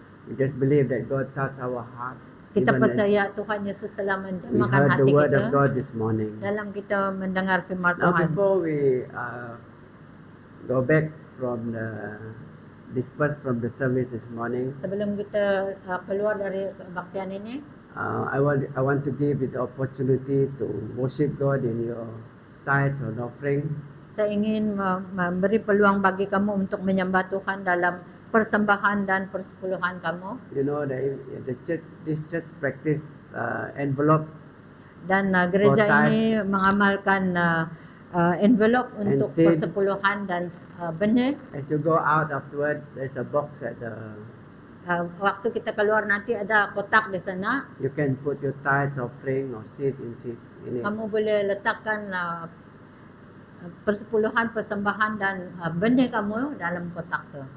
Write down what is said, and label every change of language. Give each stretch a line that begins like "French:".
English: We just believe that God touched our heart.
Malay: Kita
English: even as
Malay: percaya Tuhan Yesus telah
English: we
Malay: menjamahkan
English: heard the
Malay: hati
English: word
Malay: kita
English: of God this morning.
Malay: dalam kita mendengar firman
English: Now,
Malay: Tuhan.
English: before we go back from dispersed from the service this morning,
Malay: Sebelum kita keluar dari kebaktian ini,
English: I want to give you the opportunity to worship God in your tithe and offering.
Malay: saya ingin memberi peluang bagi kamu untuk menyembah Tuhan dalam persembahan dan persepuluhan kamu.
English: You know, this church practice envelope.
Malay: Dan gereja
English: For
Malay: ini mengamalkan envelope
English: And
Malay: untuk
English: seed.
Malay: persepuluhan dan benih.
English: As you go out afterward, there's a box at the.
Malay: Waktu kita keluar nanti ada kotak di sana.
English: You can put your tithe offering or seed in it.
Malay: Kamu boleh letakkan persepuluhan, persembahan dan benih kamu dalam kotak tu.